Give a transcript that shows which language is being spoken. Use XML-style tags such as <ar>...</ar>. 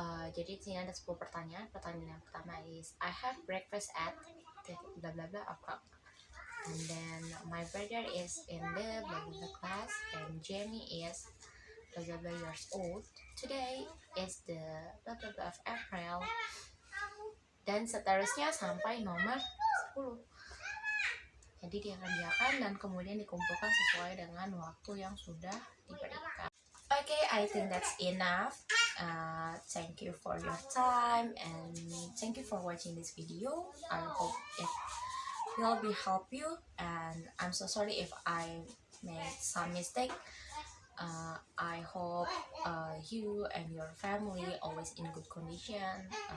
<id>Jadi di sini ada 10 pertanyaan. Pertanyaan yang pertama</id> <en>is, I have breakfast at blah blah blah o'clock. And then my brother is in the blah blah blah class, and Jamie is blah blah blah years old. Today is the blah blah blah of April.</en> <id>Dan seterusnya sampai nomor 10. Jadi dikerjakan dan kemudian dikumpulkan sesuai dengan waktu yang sudah diberikan.</id> <en>Okay, I think that's enough. Thank you for your time and thank you for watching this video. I hope it will be help you, and I'm so sorry if I made some mistake. I hope you and your family always in good condition.</en>